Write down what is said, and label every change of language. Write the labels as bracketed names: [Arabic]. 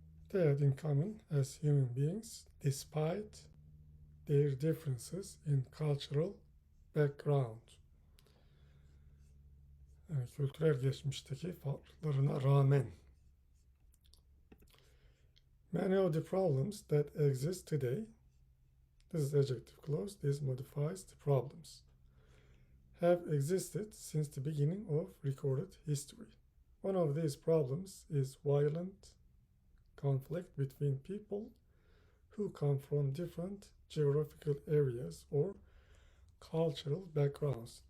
[English] They had in common as human beings, despite their differences in cultural background. [Turkish] Yani kültürel geçmişteki farklarına rağmen. [English] Many of the problems that exist today, this is adjective clause, this modifies the problems, have existed since the beginning of recorded history. One of these problems is violent conflict between people who come from different geographical areas or cultural backgrounds.